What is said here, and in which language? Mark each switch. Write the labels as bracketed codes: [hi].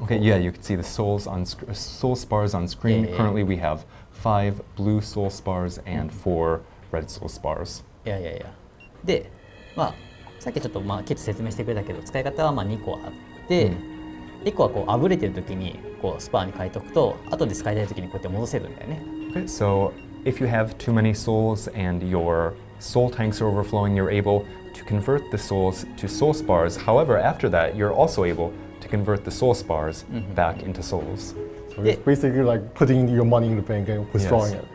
[en] Okay, yeah, you can see the soul spars on screen. Currently, we have 5 blue soul spars and 4 red soul spars. [ja] いや。で、さっきちょっとケイト説明してくれたけど、使い方は2個あって、1個はこうあぶれてる時にこうスパーに変えておくと、後で使いたい時にこうやって戻せるんだよね。 [en] Okay, so if you have too many souls and your soul tanks are overflowing, you're able to convert the souls to soul spars. However, after that, you're also able to convert the soul spars back into souls. So it's basically like putting your money in the bank and withdrawing it.